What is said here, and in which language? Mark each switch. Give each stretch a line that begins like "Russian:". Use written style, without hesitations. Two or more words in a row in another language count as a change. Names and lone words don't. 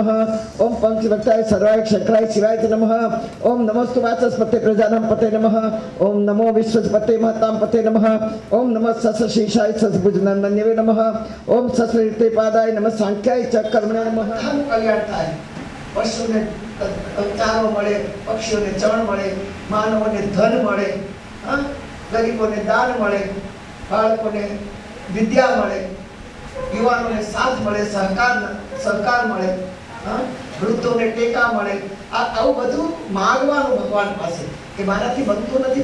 Sanskrit: ओम पंचवक्ताय सर्वाय शंकराय शिवाय च नमः। ओम नमोस्तु वाचस्पते प्रजानां पते नमः। ओम नमो विश्वपते महतां पते नमः। ओम नमः सस्शीर्षाय सद्भुजनंदन्यवे नमः। ओम सस्कृते पादाय नमः सांख्याय च कर्मणे नमः।
Gujarati: હમ કલ્યાણ થાય પશુને ચારો મળે પક્ષીઓને ચણ મળે માનવોને ધન મળે ગરીબોને દાન મળે બાળકોને વિદ્યા મળે યુવાનોને સાથ મળે સહકાર મળે વૃદ્ધોને ટેકા મળે આવું બધું માંગવાનું ભગવાન પાસે કે મારાથી બનતું નથી